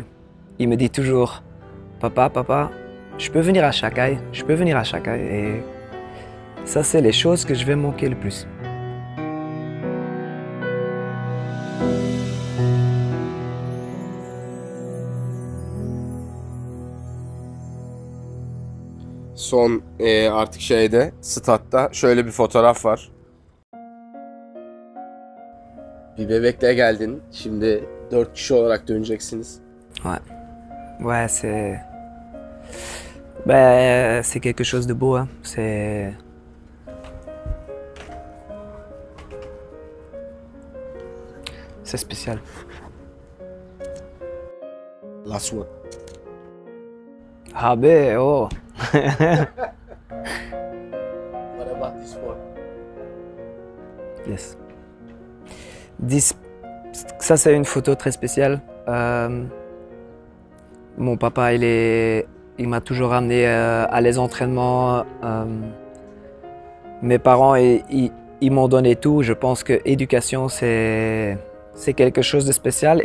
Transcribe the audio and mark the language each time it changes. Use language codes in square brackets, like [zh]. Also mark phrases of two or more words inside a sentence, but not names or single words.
[fr] Il me dit toujours, papa, je peux venir à Şakay, je peux venir à Şakay. Et ça, c'est les choses que je vais manquer le plus. [tr] Son artık statta şöyle bir fotoğraf var. Bir bebekle geldin. Şimdi 4 kişi olarak döneceksiniz. [fr] Ouais, c'est quelque chose de beau, hein. C'est spécial. [en] Last one. Oh. What about this one? Yes. [fr] Ça, c'est une photo très spéciale. Mon papa, il m'a toujours amené à les entraînements. Mes parents, ils m'ont donné tout. Je pense que l'éducation, c'est quelque chose de spécial.